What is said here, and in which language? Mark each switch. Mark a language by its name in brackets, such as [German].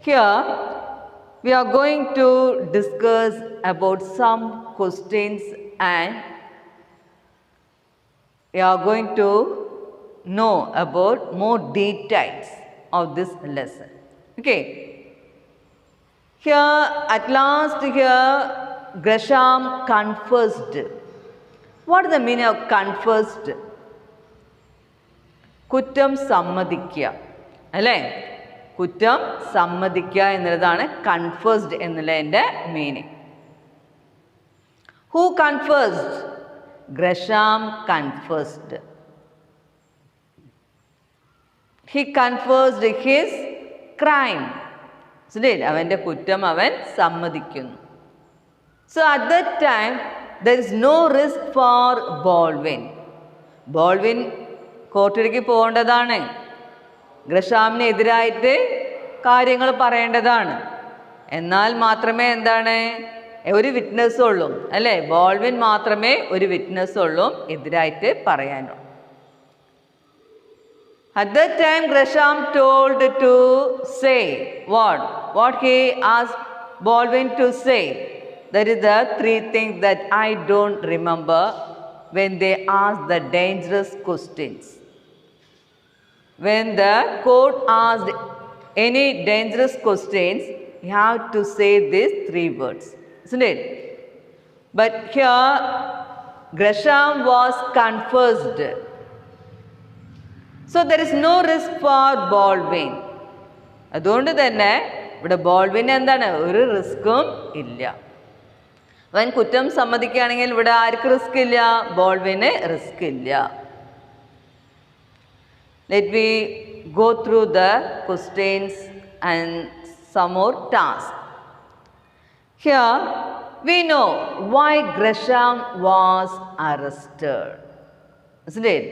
[English] Here, we are going to discuss about some questions, and we are going to know about more details of this lesson. Okay. Here, at last here, Gresham confessed. What is the meaning of confessed? [Malayalam] Kuttam sammadikya. Alle? കുറ്റം സമ്മതിക്കുക എന്നുള്ളതാണ് കൺഫേസ്ഡ് എന്നുള്ളതിൻ്റെ meaning. [English] Who confessed? Gresham confessed. He confessed his crime. [Malayalam] അവൻ്റെ കുറ്റം അവൻ സമ്മതിക്കുന്നു. [English] So at that time there is no risk for Baldwin. [Malayalam] ബോൾവിൻ കോർട്ടിലേക്ക് പോകേണ്ടതാണ്. ഗ്രഷാമിനെതിരായിട്ട് കാര്യങ്ങൾ പറയേണ്ടതാണ്. എന്നാൽ മാത്രമേ എന്താണ് ഒരു വിറ്റ്നസ് ഉള്ളൂ, അല്ലേ? ബോൾവിൻ മാത്രമേ ഒരു വിറ്റ്നസ് ഉള്ളൂ എതിരായിട്ട് പറയാനുള്ളൂ. [English] At that time, Gresham told to say what he asked Baldwin to say. That is the three things that I don't remember when they asked the dangerous questions. When the court asked any dangerous questions, you have to say these three words, isn't it? But here, Gresham was confessed. So there is no risk for Baldwin. [Malayalam] അതുകൊണ്ട് തന്നെ ഇവിടെ ബോൾവിന് എന്താണ്, ഒരു റിസ്ക്കും ഇല്ല. അവൻ കുറ്റം സമ്മതിക്കുകയാണെങ്കിൽ ഇവിടെ ആർക്ക് risk ഇല്ല? ബോൾവിന് റിസ്ക് ഇല്ല. [English] Let me go through the questions and some more tasks. Here we know why Gresham was arrested, isn't it?